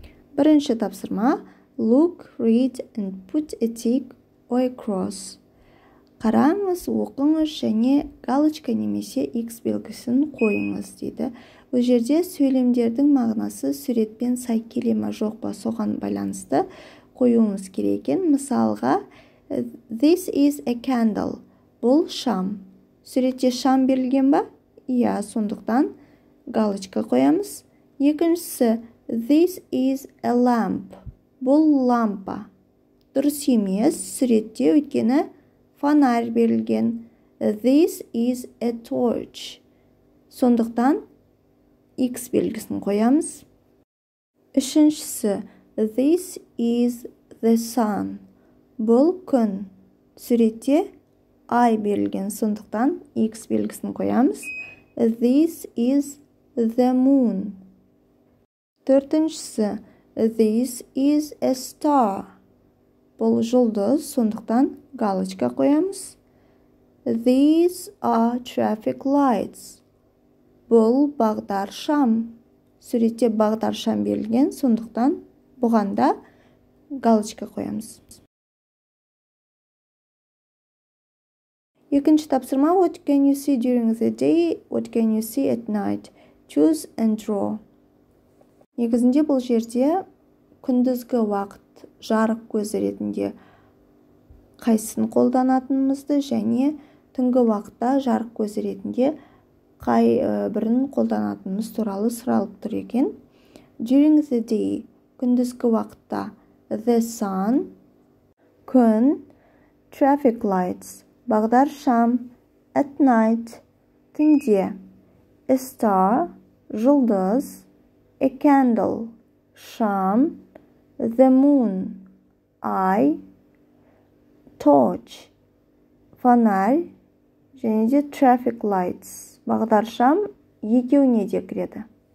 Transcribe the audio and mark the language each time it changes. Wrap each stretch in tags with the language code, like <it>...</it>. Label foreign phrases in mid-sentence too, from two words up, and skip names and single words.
<kk>Бірінші тапсырма.</kk> <en>Look, read and put a tick or a cross.</en> <kk>Қараңыз, оқыңыз және галочка немесе X белгісін қойыңыз дейді. Бұл жерде сөйлемдердің мағынасы суретпен сай келе ме жоқ па соған байланысты қоюымыз керек екен. Мысалға,</kk> <en>this is a candle.</en> <kk>Бұл шам. Суретте шам берілген ба? Иә, сондықтан галочка қоямыз. Екіншісі,</kk> <en>this is a lamp.</en> <kk>Бұл лампа. Дұрыс емес, суретте өйткені фонарь берілген.</kk> <en>This is a torch.</en> <kk>Сондықтан X белгісін қоямыз. Үшіншісі,</kk> <en>this is the sun.</en> <kk>Бұл күн. Суретте ай берілген, сондықтан X белгісін қоямыз.</kk> <en>This is the moon. Төртіншісі, this is a star.</en> <kk>Бұл жұлдыз, сондықтан галочка қоямыз.</kk> <en>These are traffic lights.</en> <kk>Бұл бағдар шам. Суретте бағдар шам берілген, сондықтан бұғанда галочка қоямыз. Екінші тапсырма.</kk> <en>What can you see during the day? What can you see at night? Choose and draw.</en> <kk>Негізінде бұл жерде күндізгі уақыт жарық көзі ретінде қайсысын қолданатынымызды және түнгі уақытта жарық көзі ретінде қай бірін қолданатынымыз туралы сұралып тұр екен.</kk> <en>During the day,</en> <kk>күндізгі уақытта</kk> <en>the sun, күн, traffic lights,</en> <kk>бағдар шам,</kk> <en>at night, түнде, a star, жұлдыз, a candle, шам, the moon,</en> <kk>ай, torch, фонарь, және де</kk> <en>traffic lights,</en> <kk>бағдар шам екеуіне де кіреді.</kk>